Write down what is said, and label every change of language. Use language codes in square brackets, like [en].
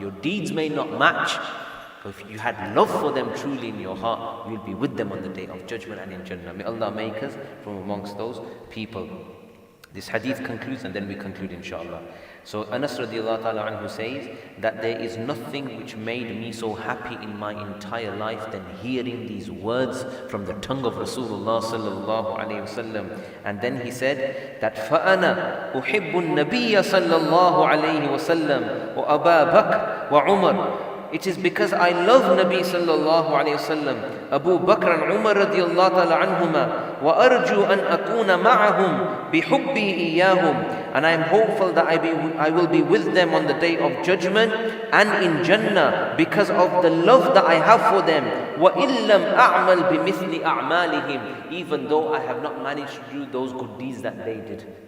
[en] Your deeds may not match, but if you had love for them truly in your heart, you will be with them on the day of judgment and in Jannah. May Allah make us from amongst those people. This hadith concludes, and then we conclude inshallah. So Anas radiallahu ta'ala anhu says that there is nothing which made me so happy in my entire life than hearing these words from the tongue of Rasulullah sallallahu alayhi wasallam. And then he said that [ar] فَأَنَا أُحِبُّ النَّبِيَّ صَلَّى اللَّهُ عَلَيْهِ وَسَلَّمَ وَأَبَا بَكْرَ وَعُمَرَ. [en] It is because I love Nabi sallallahu alayhi wasallam, Abu Bakr and Umar radiallahu ta'ala anhuma, [ar] وأرجو أن أكون معهم بحبي إياهم. [en] And I am hopeful that I will be with them on the day of judgment and in Jannah because of the love that I have for them. [ar] وَإِن لَمْ أَعْمَلْ بِمِثْلِ أَعْمَالِهِمْ, [en] even though I have not managed to do those good deeds that they did.